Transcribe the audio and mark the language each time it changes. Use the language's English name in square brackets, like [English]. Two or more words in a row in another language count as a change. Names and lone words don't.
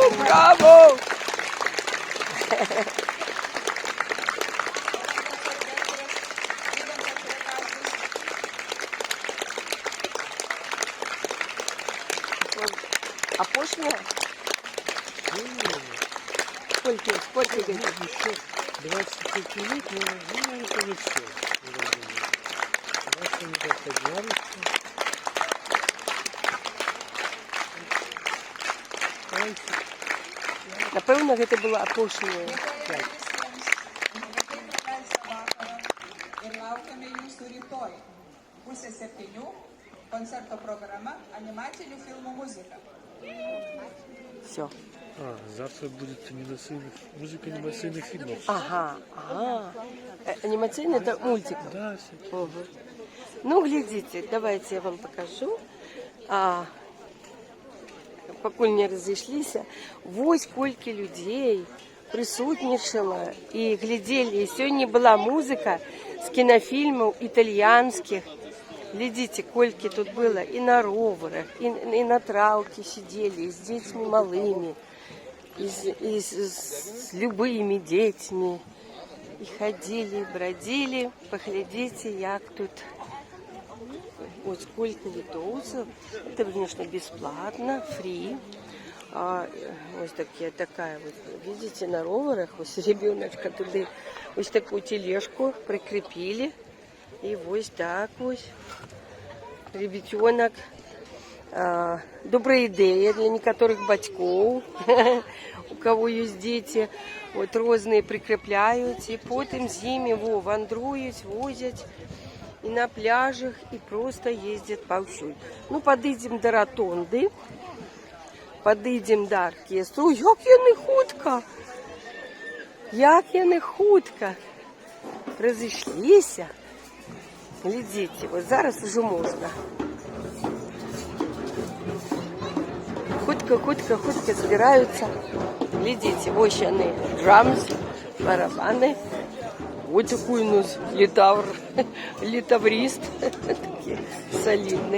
[Russian] Браво! А пошли? Сколько Ну, говорит? еще 25 минут, но это не все. Раз они так поднялись. [Belarusian] Напевно, гэта было апошняе. [Lithuanian] Dėkojame visiems, neretai praleistą vakarą ir laukiame jūsų rytoj. Pusė 7 koncerto programa animacinių filmų muzika. [Russian] Все. А, завтра будет музыка анимационных фильмов. Ага. Анимационный это мультик. Да, все. Угу. Ну, глядите, давайте я вам покажу. [Belarusian] Пакуль не разышліся, вось колькі людзей прысутнічала і глядзелі. І сёння была музыка з кінафільмаў італьянскіх. Глядзіце, колькі тут было і на роварах, і на траўкі сидзелі, і з дзецьмі малымі, і з любымі дзецьмі. І хадзілі, брадзілі. Паглядзіце, як тут. [Russian] Вот сколько литовцев. Это, конечно, бесплатно, фри. Вот такая вот, видите, на роварах, вот ребеночка туды, вот такую тележку прикрепили. И вот так вот. Ребятенок. Добрая идея для некоторых батьков, у кого есть дети. Вот розные прикрепляют, и потом з ними вандруют, возят. И на пляжах, и просто ездят повсюду. Ну, подойдем до ротонды, подойдем до оркестру. [Belarusian] Як яны хутка разышліся. [Russian] Глядите, вот зараз уже можно. Хутка собираются. Глядите, вот яны, драмс, барабаны. Вот такой у нас литаврист, такие солидный.